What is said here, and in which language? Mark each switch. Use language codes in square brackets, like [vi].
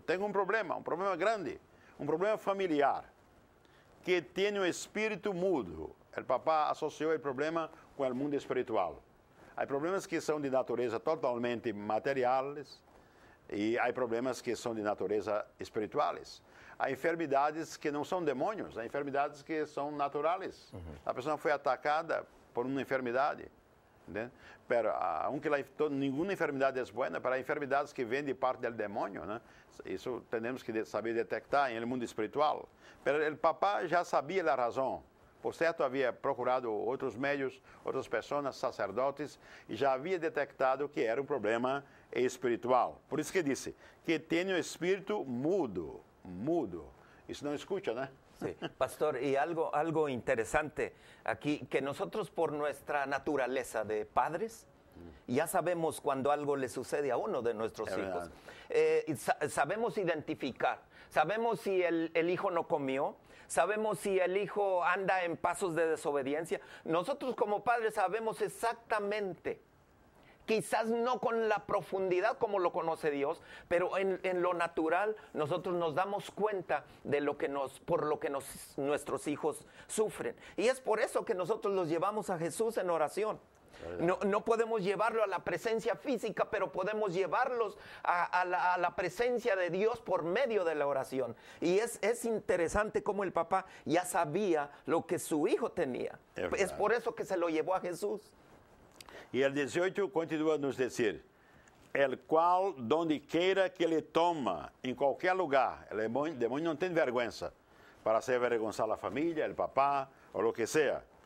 [es] Tengo un problema grande, un problema familiar, que tiene un espíritu mudo. El papá asoció el problema con el mundo espiritual. Hay problemas que son de naturaleza totalmente materiales y hay problemas que son de naturaleza espirituales. [pt] Há enfermidades que não são demônios, há enfermidades que são naturais. A pessoa foi atacada por uma enfermidade. ¿Entende? [es] Pero aunque [pt] nenhuma enfermidade é boa, para enfermidades que vêm de parte do demônio, né? Isso temos que saber detectar no mundo espiritual. Pero o papá já sabia a razão. Por certo, havia procurado outros meios, outras pessoas, sacerdotes, e já havia detectado que era um problema espiritual. Por isso que disse que tem o espírito mudo. [es] Eso no escucha, ¿no? Sí, pastor, y algo interesante aquí, que nosotros por nuestra naturaleza de padres, Ya sabemos cuando algo le sucede a uno de nuestros hijos. Sabemos identificar. Sabemos si el hijo no comió. Sabemos si el hijo anda en pasos de desobediencia. Nosotros como padres sabemos exactamente. Quizás no con la profundidad como lo conoce Dios, pero en lo natural nosotros nos damos cuenta de por lo que nuestros hijos sufren. Y es por eso que nosotros los llevamos a Jesús en oración. No podemos llevarlo a la presencia física, pero podemos llevarlos a la presencia de Dios por medio de la oración. Y es interesante cómo el papá ya sabía lo que su hijo tenía. Es por eso que se lo llevó a Jesús. [pt] E el 18 continua a nos dizer, el qual, donde queira que ele toma, em qualquer lugar, o demônio não tem vergüenza [es] para hacer avergonzar [pt] a família, o papá, ou o que seja.